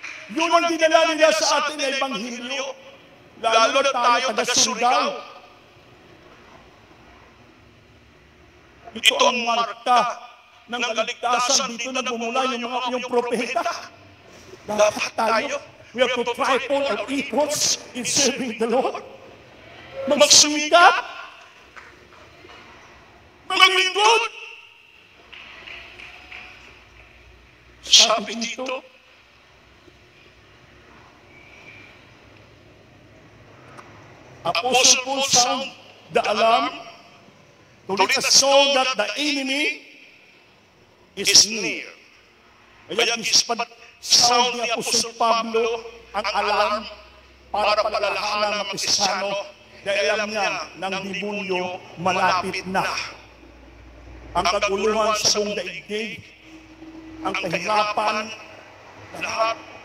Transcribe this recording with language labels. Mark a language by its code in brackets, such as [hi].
[tl] Yun ang dinala nila sa atin na Ebanghelyo, lalo na tayo taga-Surigao. Ito ang marka ng kaligtasan. Dito na bumula yung propeta. Dapat tayo, [en] we have to triple our efforts in serving the Lord. [tl] Magsumikap, maglingkod. Sabi dito, [en] Apostle Paul sound the alarm to let us know that the enemy is near. [tl] Kaya sound ni Apostol Pablo ang alarm para palalahanan ng Kristiyano dahil alam niya ng demonyo malapit na. Ang kaguluhan sa buong daigdig, ang kahirapan, lahat.